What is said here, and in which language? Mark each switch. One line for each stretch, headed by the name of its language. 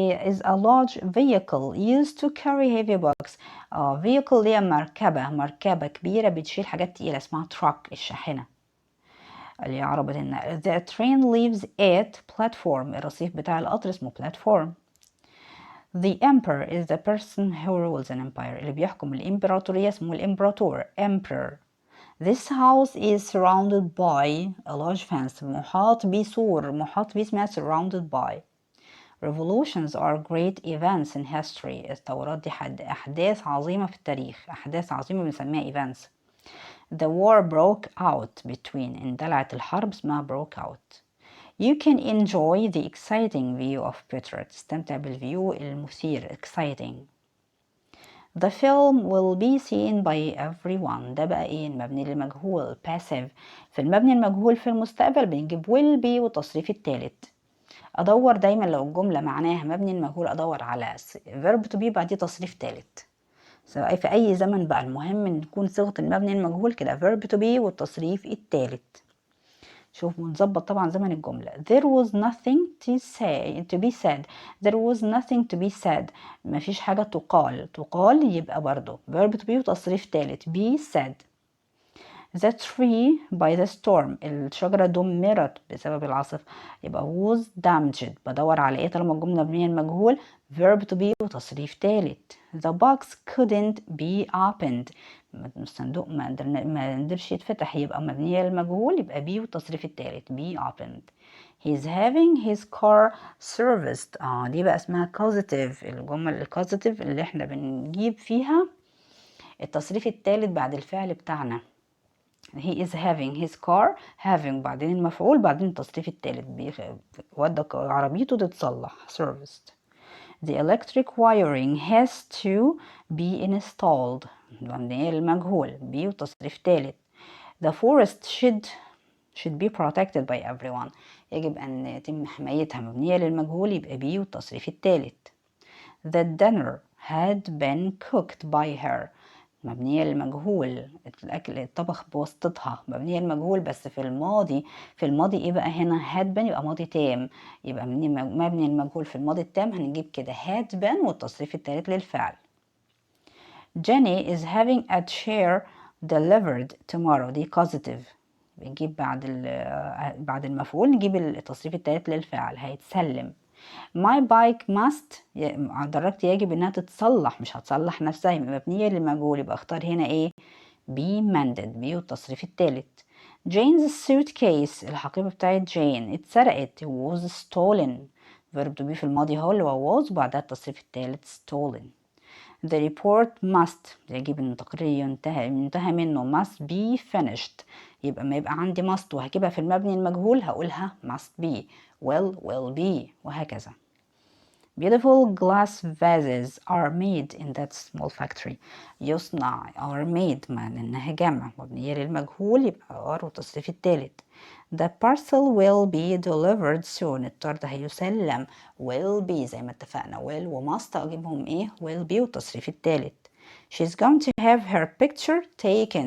English: Is a large vehicle used to carry heavy books.
Arabic: vehicle اللي هي مركبة كبيرة بتشيل حاجات تقيلة اسمها truck الشاحنة. اللي هي عربة
English: The train leaves at platform.
Arabic: الرصيف بتاع القطر اسمه platform.
English: The emperor is the person who rules an empire.
Arabic: اللي بيحكم الإمبراطورية اسمه الإمبراطور emperor.
English: This house is surrounded by a large fence.
Arabic: محاط بسور، محاط اسمها
English: surrounded by. Revolutions are great events in history.
Arabic: الثورات دي أحداث عظيمة في التاريخ، أحداث عظيمة بنسميها events.
English: The war broke out between.
Arabic: اندلعت الحرب اسمها
English: broke out. You can enjoy the exciting view of Petra.
Arabic: تستمتع بالفيو المثير exciting.
English: The film will be seen by everyone.
Arabic: ده بقى ايه؟ المبني للمجهول passive. في المبني المجهول في المستقبل بنجيب
English: will be
Arabic: والتصريف الثالث. ادور دايما لو الجملة معناها مبني المجهول ادور على
English: verb to be
Arabic: بعديه تصريف ثالث، سواء في اي زمن بقى. المهم ان تكون صيغة المبني المجهول كده
English: verb to be
Arabic: والتصريف الثالث. شوف ونظبط طبعا زمن الجملة.
English: There was nothing to be said. There was nothing to be said.
Arabic: مفيش حاجة تقال يبقى برضو
English: verb to be
Arabic: وتصريف ثالث
English: be said. The tree by the storm.
Arabic: الشجرة دمرت بسبب العاصفة يبقى
English: was damaged.
Arabic: بدور على ايه طالما الجملة مبنية المجهول؟
English: verb to be
Arabic: وتصريف ثالث.
English: The box couldn't be opened.
Arabic: الصندوق ما قدرش يتفتح يبقى مبنية للمجهول يبقى be والتصريف الثالث
English: be opened. He's having his car serviced.
Arabic: دي بقى اسمها causative. الجمل الكوزيتيف اللي احنا بنجيب فيها التصريف الثالث بعد الفعل بتاعنا.
English: He is having his car.
Arabic: having بعدين المفعول بعدين التصريف الثالث ودى عربيته تتصلح serviced.
English: The electric wiring has to be installed.
Arabic: مبنية للمجهول be وتصريف ثالث.
English: The forest should be protected by everyone.
Arabic: يجب أن يتم حمايتها مبنية للمجهول يبقى be والتصريف الثالث.
English: The dinner had been cooked by her.
Arabic: مبنية للمجهول الأكل الطبخ بواسطتها مبنية للمجهول بس في الماضي ايه بقى هنا
English: had been
Arabic: يبقى ماضي تام يبقى مبني للمجهول في الماضي التام هنجيب كده had been والتصريف الثالث للفعل.
English: Jenny is having a chair delivered tomorrow.
Arabic: دي causative بنجيب بعد المفعول نجيب التصريف الثالث للفعل هيتسلم.
English: My bike must
Arabic: درجتي يجب انها تتصلح مش هتصلح نفسها يبقى مبنية للمجهول يبقى اختار هنا ايه
English: be mended
Arabic: be والتصريف الثالث.
English: Jane's suitcase
Arabic: الحقيبة بتاعت جين اتسرقت
English: was stolen. verb to be
Arabic: في الماضي هو اللي هو was وبعدها التصريف الثالث stolen.
English: The report must
Arabic: يجب ان التقرير ينتهى منه
English: must be finished
Arabic: يبقى ما يبقى عندي must وهجيبها في المبني المجهول هقولها
English: must be will be
Arabic: وهكذا.
English: Beautiful glass vases are made in that small factory.
Arabic: يصنع
English: are made
Arabic: مع انها جمع مبنية للمجهول يبقى are والتصريف الثالث.
English: The parcel will be delivered soon.
Arabic: الطرد هيسلم
English: will be
Arabic: زي ما اتفقنا will و must اجيبهم ايه will be والتصريف الثالث.
English: She's going to have her picture taken.